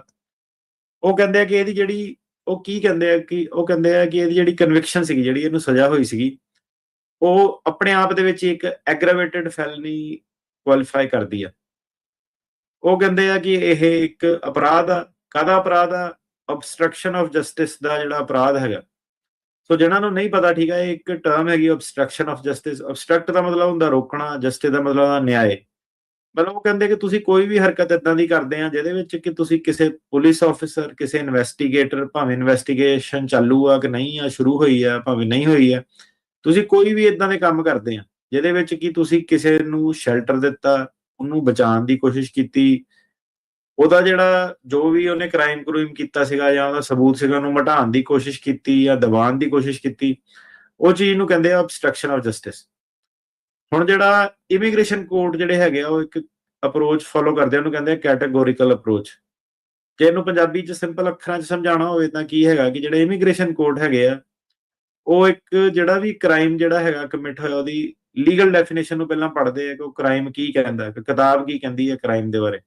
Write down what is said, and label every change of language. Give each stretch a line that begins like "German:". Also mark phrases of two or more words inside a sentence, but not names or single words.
Punjabi: ਉਹ ਕਹਿੰਦੇ ਆ ਕਿ ਇਹਦੀ ਜਿਹੜੀ, ਉਹ ਕੀ ਕਹਿੰਦੇ ਆ ਕਿ, ਉਹ ਕਹਿੰਦੇ ਆ ਕਿ ਇਹਦੀ ਜਿਹੜੀ ਕਨਵਿਕਸ਼ਨ ਸੀਗੀ, ਜਿਹੜੀ ਇਹਨੂੰ ਸਜ਼ਾ ਹੋਈ ਸੀਗੀ, ਉਹ ਆਪਣੇ ਆਪ ਦੇ ਵਿੱਚ ਇੱਕ
English: aggravated felony
Punjabi: ਕੁਆਲੀਫਾਈ ਕਰਦੀ ਆ। ਉਹ ਕਹਿੰਦੇ ਆ ਕਿ ਇਹ ਇੱਕ ਅਪਰਾਧ ਆ। ਕਾਹਦਾ ਅਪਰਾਧ ਆ?
English: obstruction of justice
Punjabi: ਦਾ ਜਿਹੜਾ ਅਪਰਾਧ ਹੈਗਾ। ਸੋ ਜਿਹਨਾਂ ਨੂੰ ਨਹੀਂ ਪਤਾ, ਠੀਕ ਹੈ, ਇਹ ਇੱਕ ਟਰਮ ਹੈਗੀ
English: obstruction of justice।
Punjabi: obstruct ਦਾ ਮਤਲਬ ਹੁੰਦਾ ਰੋਕਣਾ, ਜਸਟਿਸ ਦਾ ਮਤਲਬ ਹੁੰਦਾ ਨਿਆਂ। ਮਤਲਬ ਉਹ ਕਹਿੰਦੇ ਕਿ ਤੁਸੀਂ ਕੋਈ ਵੀ ਹਰਕਤ ਏਦਾਂ ਦੀ ਕਰਦੇ ਆ ਜਿਹਦੇ ਵਿੱਚ ਕਿ ਤੁਸੀਂ ਕਿਸੇ
English: police officer,
Punjabi: ਕਿਸੇ ਇਨਵੈਸਟੀਗੇਟਰ, ਭਾਵੇਂ ਇਨਵੈਸਟੀਗੇਸ਼ਨ ਚਾਲੂ ਆ ਕਿ ਨਹੀਂ ਆ, ਸ਼ੁਰੂ ਹੋਈ ਆ ਭਾਵੇਂ ਨਹੀਂ ਹੋਈ ਆ, ਤੁਸੀਂ ਕੋਈ ਵੀ ਏਦਾਂ ਦੇ ਕੰਮ ਕਰਦੇ ਆ ਜਿਹਦੇ ਵਿੱਚ ਕਿ ਤੁਸੀਂ ਕਿਸੇ ਨੂੰ ਸ਼ੈਲਟਰ ਦਿੱਤਾ, ਉਹਨੂੰ ਬਚਾਉਣ ਦੀ ਕੋਸ਼ਿਸ਼ ਕੀਤੀ, ਉਹਦਾ ਜਿਹੜਾ ਜੋ ਵੀ ਉਹਨੇ ਕ੍ਰਾਈਮ ਕੀਤਾ ਸੀਗਾ ਜਾਂ ਉਹਦਾ ਸਬੂਤ ਸੀਗਾ ਉਹਨੂੰ ਮਿਟਾਉਣ ਦੀ ਕੋਸ਼ਿਸ਼ ਕੀਤੀ ਜਾਂ ਦਬਾਉਣ ਦੀ ਕੋਸ਼ਿਸ਼ ਕੀਤੀ, ਉਹ ਚੀਜ਼ ਨੂੰ ਕਹਿੰਦੇ ਆ
English: obstruction of justice।
Punjabi: ਹੁਣ ਜਿਹੜਾ
English: immigration court
Punjabi: ਜਿਹੜੇ ਹੈਗੇ ਆ ਉਹ ਇੱਕ
English: approach follow
Punjabi: ਕਰਦੇ ਆ, ਉਹਨੂੰ ਕਹਿੰਦੇ ਆ
English: categorical approach.
Punjabi: ਜੇ ਇਹਨੂੰ ਪੰਜਾਬੀ ਚ ਸਿੰਪਲ ਅੱਖਰਾਂ ਚ ਸਮਝਾਉਣਾ ਹੋਵੇ ਤਾਂ ਕੀ ਹੈਗਾ ਕਿ ਜਿਹੜੇ
English: immigration court
Punjabi: ਹੈਗੇ ਆ ਉਹ ਇੱਕ ਜਿਹੜਾ ਵੀ ਕ੍ਰਾਈਮ ਜਿਹੜਾ ਹੈਗਾ ਕਮਿਟ ਹੋਇਆ ਉਹਦੀ
English: legal definition
Punjabi: ਨੂੰ ਪਹਿਲਾਂ ਪੜ੍ਹਦੇ ਆ ਕਿ ਉਹ ਕ੍ਰਾਈਮ ਕੀ ਕਹਿੰਦਾ, ਕਿਤਾਬ ਕੀ ਕਹਿੰਦੀ ਹੈ ਕ੍ਰਾਈਮ ਦੇ ਬਾਰੇ।